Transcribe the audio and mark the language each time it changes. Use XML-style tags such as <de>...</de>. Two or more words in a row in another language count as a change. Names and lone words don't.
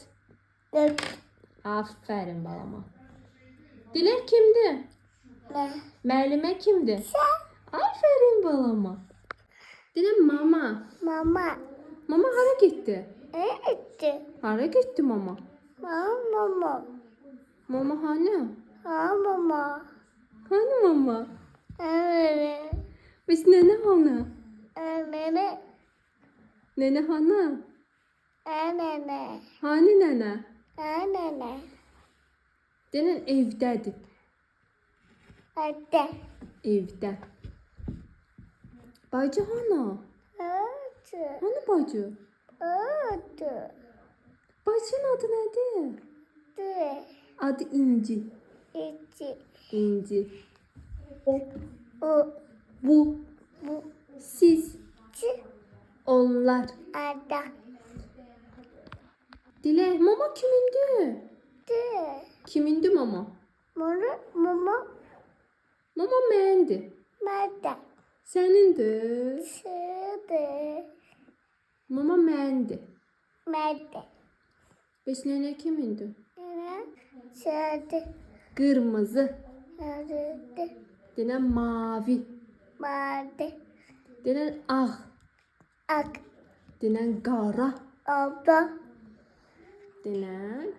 <tr>Dört.</tr> <az>Aferin balama. Dilək kimdir? Me. Müəllimə kimdir? Sa. Aferin balama. Dilək mama. Mama. Mama hara getdi? Üç. Hara getdi mama? Mama. Mama hani? Mama. Hani mama?</az> <tr>Evet.</tr> <az>Biz nene hani?</az> <tr>Evet.</tr> <az>Nene hani?</az> <tr>Evet.</tr> <az>Hani nene?</az> <tr>Evet.</tr> <az>Denən evdədir. Hadi. Evdə. Bacı hani? Hadi. Hani bacı? Hadi. Bacının adı nədir? Hadi. Adı İnci. İki. İnci. O, O. bu, Bu. siz, Çi. onlar. Ada. Dilək, mama kimindir? Di. Kimindir mama? Mama. Mama. Mama məndir. Mada. Sənindir. Sıdı. Mama məndir. Mada. Bəs nənə kimindir? Sıdı. Qırmızı. Sıdı. Denən mavi. Mada. Denən ağ. Ak. Denən qara. Abla. Denən.</az>